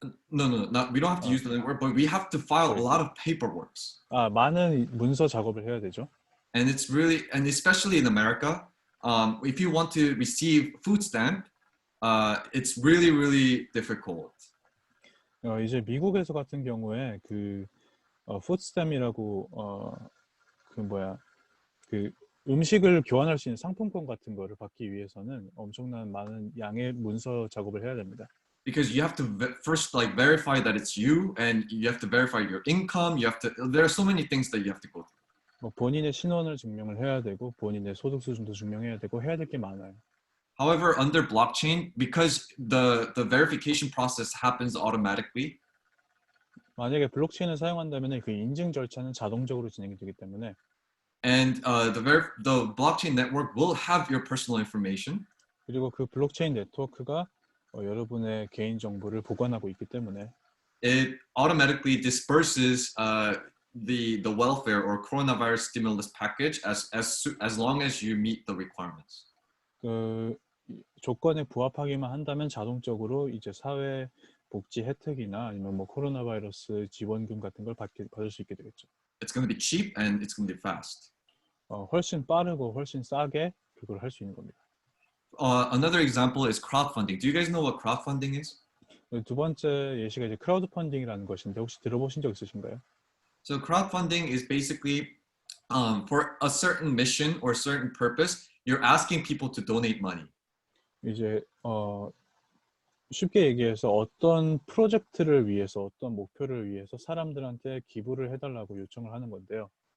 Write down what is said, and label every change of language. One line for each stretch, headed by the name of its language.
English: No, we don't have to use the network, but we have to file a lot of paperwork.
Korean: 많은 문서 작업을 해야 되죠.
English: And it's really, and especially in America, if you want to receive food stamp, it's really, really difficult.
Korean: 이제 미국에서 같은 경우에 그 푸드스탬이라고 그 음식을 교환할 수 있는 상품권 같은 거를 받기 위해서는 엄청난 많은 양의 문서 작업을 해야 됩니다.
English: Because you have to first like verify that it's you, and you have to verify your income. There are so many things that you have to go through.
Korean: 본인의 신원을 증명을 해야 되고 본인의 소득 수준도 증명해야 되고 해야 될 게 많아요.
English: However, under blockchain, because the verification process happens automatically.
Korean: 만약에 블록체인을 사용한다면 그 인증 절차는 자동적으로 진행이 되기 때문에.
English: And the blockchain network will have your personal information.
Korean: 그리고 그 블록체인 네트워크가 여러분의 개인 정보를 보관하고 있기 때문에.
English: It automatically disperses the welfare or coronavirus stimulus package as long as you meet the requirements.
Korean: 그 조건에 부합하기만 한다면 자동적으로 이제 사회 복지 혜택이나 아니면 뭐 코로나 바이러스 지원금 같은 걸 받을 수 있게 되겠죠.
English: It's going to be cheap and it's going to be fast.
Korean: 훨씬 빠르고 훨씬 싸게 그걸 할 수 있는 겁니다.
English: Another example is crowdfunding. Do you guys know what crowdfunding is?
Korean: 두 번째 예시가 이제 크라우드 펀딩이라는 것인데 혹시 들어보신 적 있으신가요?
English: So crowdfunding is basically for a certain mission or certain purpose, you're asking people to donate money.
Korean: 이제 쉽게 얘기해서 어떤 프로젝트를 위해서 어떤 목표를 위해서 사람들한테 기부를 해달라고 요청을 하는 건데요.